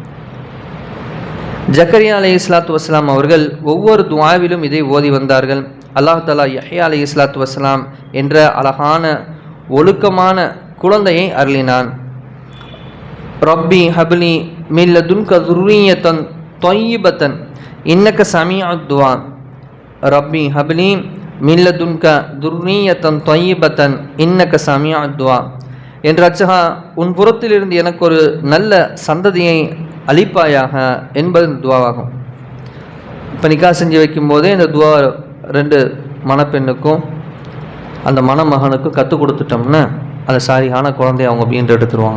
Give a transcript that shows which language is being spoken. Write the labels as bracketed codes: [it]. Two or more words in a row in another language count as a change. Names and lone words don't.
[ta] ஜக்கரியா [ar] عليه الصلاة والسلام [ta] அவர்கள் ஒவ்வொரு துவாவிலும் இதை ஓதி வந்தார்கள். [ar] الله تعالى [ta] யஹ்யா [ar] عليه الصلاة والسلام [ta] என்ற அழகான ஒழுக்கமான குழந்தையை அருளினான். [ar] رب هب لي من لدنك ذُرِّيَّةً طَيِّبَةً إنك سميع الدعاء. رب هب لي من لدنك ذُرِّيَّةً طَيِّبَةً إنك سميع الدعاء. [ta] என்ற அச்சகா, உன் புறத்திலிருந்து எனக்கு ஒரு நல்ல சந்ததியை அளிப்பாயாக என்பது துவாவாகும். இப்போ நிக்கா செஞ்சு வைக்கும்போதே இந்த துவா 2 மணப்பெண்ணுக்கும் அந்த மணமகனுக்கும் கற்றுக் கொடுத்துட்டோம்னா அந்த சாரியான குழந்தைய அவங்க வீண்டு எடுத்துருவாங்க.